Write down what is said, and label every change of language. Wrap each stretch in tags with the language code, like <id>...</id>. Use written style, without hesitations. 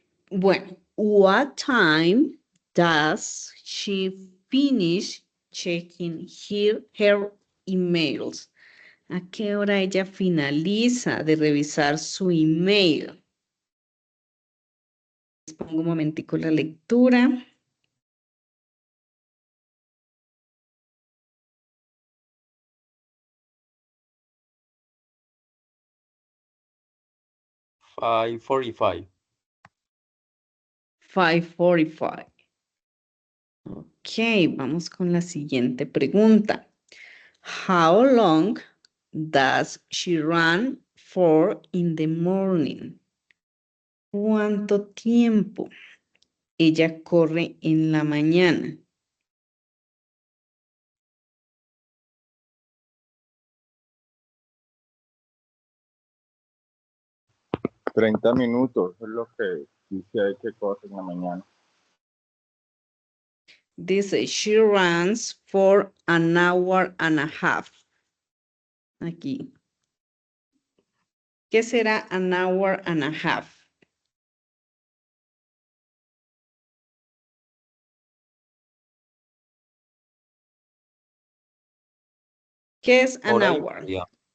<es>Bueno,</es> <en>what time does she finish checking her emails?</en> <es>¿A qué hora ella finaliza de revisar su email? Les pongo un momentico la lectura. 5:45. 5:45. Ok, vamos con la siguiente pregunta.</es> <en>How long does she run for in the morning?</en> <es>¿Cuánto tiempo ella corre en la mañana? $30 minutos es lo que dice ahí que corre en la mañana. Dice,</es> <en>she runs for an hour and a half.</en> <es>Aquí. ¿Qué será</es> <en>an hour and a half?</en> <es>¿Qué es</es> <en>an</en> <es>Hora y</es> <en>hour?</en> <es>media.</es>